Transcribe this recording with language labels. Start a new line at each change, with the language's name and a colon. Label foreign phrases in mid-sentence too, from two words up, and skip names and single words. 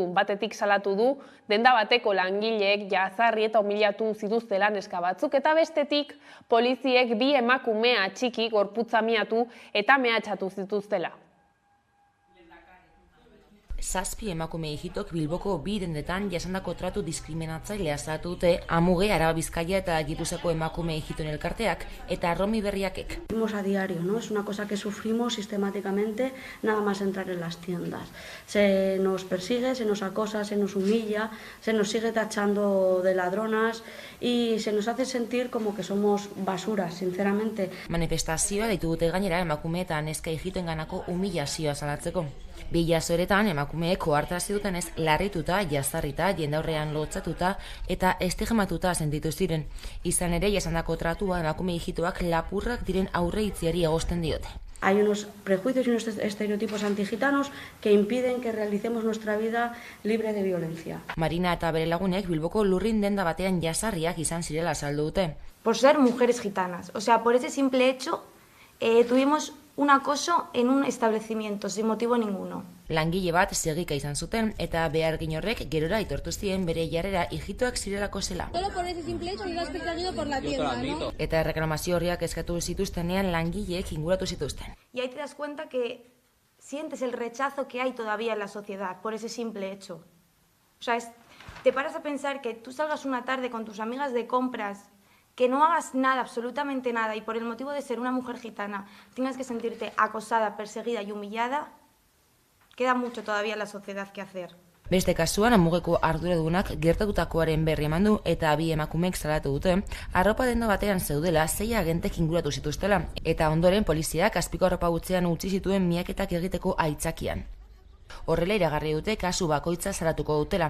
Basque: Batetik salatu du denda bateko langileek jazarri eta umilatu zituztela neska batzuk eta bestetik poliziek 2 emakume atxiki gorputza miatu eta mehatxatu zituztela. 7 emakume hijitok Bilboko 2 dendetan jasandako tratu diskriminatzailea salatu dute Amuge, Araba Bizkaia eta Gipuzkoako emakume hijitoen elkarteak eta Romi Berriakek.
Spanish: Vivimos a diario, ¿no? Es una cosa que sufrimos sistemáticamente nada más entrar en las tiendas. Se nos persigue, se nos acosa, se nos humilla, se nos sigue tachando de ladronas y se nos hace sentir como que somos basuras, sinceramente.
Basque: Manifestazioa deitu dute gainera emakume eta neska hijitoenganako humillazioa salatzeko. 2 jasoeretan emakumeek ohartarazi dutenez larrituta, jazarrita, jendaurrean lotzatuta eta estigmatuta sentitu ziren. Izan ere, jasandako tratua emakume hijitoak lapurrak diren aurreitziari egozten diote.
Spanish: Hay unos prejuicios y unos estereotipos antigitanos que impiden que realicemos nuestra vida libre de violencia.
Basque: Marina eta bere lagunek Bilboko lurrin denda batean jazarriak izan zirela azaldu dute.
Spanish: Por ser mujeres gitanas, o sea, por ese simple hecho tuvimos un acoso en un establecimiento, sin motivo ninguno.
Basque: Langile bat segika izan zuten eta behargin horrek gerora aitortu zien bere jarrera hijitoak zirelako zela.
Spanish: Solo por ese simple hecho ibas perseguido por la tienda, ¿no?
Basque: Eta reklamazio horriak eskatu zituztenean langileek inguratu zituzten.
Spanish: Y ahí te das cuenta que sientes el rechazo que hay todavía en la sociedad por ese simple hecho. O sea, te paras a pensar que tú salgas una tarde con tus amigas de compras, que no hagas nada, absolutamente nada, y por el motivo de ser una mujer gitana tengas que sentirte acosada, perseguida y humillada, queda mucho todavía en la sociedad que hacer.
Basque: Beste kasuan, Amugeko arduradunak gertatutakoaren berri eman du eta 2 emakumeek salatu dute, arropa denda batean zeudela 6 agentek inguratu zituztela, eta ondoren poliziak azpiko arropa gutzean utzi zituen miaketak egiteko aitzakian. Horrela iragarri dute kasu bakoitza salatuko dutela.